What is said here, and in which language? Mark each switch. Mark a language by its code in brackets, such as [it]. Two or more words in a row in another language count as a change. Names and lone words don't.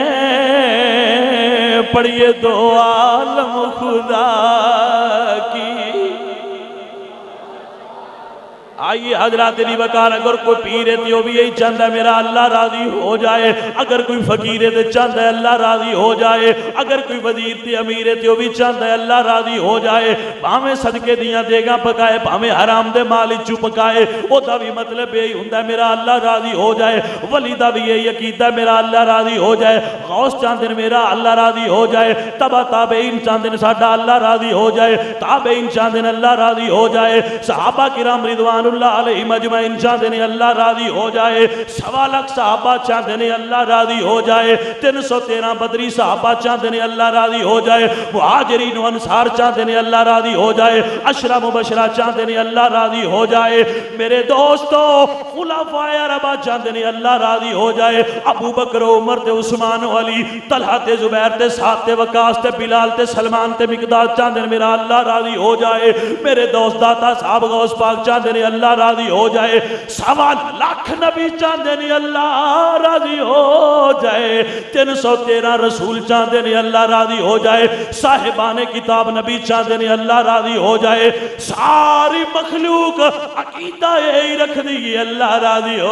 [ur] پڑھیے دو عالم خدا کی۔ آئیے حضرات دی وقار، اگر کوئی پیر ہے تو بھی یہی چاہتا ہے میرا اللہ راضی ہو جائے، اگر کوئی فقیر ہے تو چاہتا ہے اللہ راضی ہو جائے، اگر کوئی وزیر تے امیر ہے تو بھی چاہتا ہے اللہ راضی ہو جائے، [pa] بھاویں صدقے دیاں دیگاں پکائے، بھاویں حرام دے مال چو پکائے، او دا بھی مطلب یہی ہوندا ہے میرا اللہ راضی ہو جائے۔ [ur] ولی دا بھی یہی عقیدہ میرا اللہ راضی ہو جائے، غوث چاہتے ہیں میرا اللہ راضی ہو جائے، تبع تابعین چاہتے ہیں ساڈا اللہ راضی ہو جائے، تابعین چاہتے ہیں اللہ راضی ہو جائے، صحابہ کرام [ar] رضوان اللہ علیہ مجمعین [ur] چاہتے ہیں اللہ راضی ہو جائے، 1.25 لاکھ صحابہ چاہتے ہیں اللہ راضی ہو جائے، 313 بدری صحابہ چاہتے ہیں اللہ راضی ہو جائے، مہاجرین و انصار چاہتے ہیں اللہ راضی ہو جائے، عشرہ مبشرہ چاہتے ہیں اللہ راضی ہو جائے۔ میرے دوستو خلفائے اربعہ چاہتے ہیں اللہ راضی ہو جائے، ابو بکر عمر تے عثمان و علی، طلحہ تے زبیر تے سعد تے وقاص تے بلال تے سلمان تے مقداد چاہتے ہیں میرا اللہ راضی ہو جائے۔ میرے دوست داتا صاحب غوث پاک چاہتے ہیں اللہ راضی ہو جائے، 1.25 لاکھ نبی چاہتے ہیں اللہ راضی ہو جائے، 313 رسول چاہتے ہیں اللہ راضی ہو جائے، صاحبان کتاب نبی چاہتے ہیں اللہ راضی ہو جائے، ساری مخلوق عقیدہ یہی رکھ دی اللہ راضی ہو جائے۔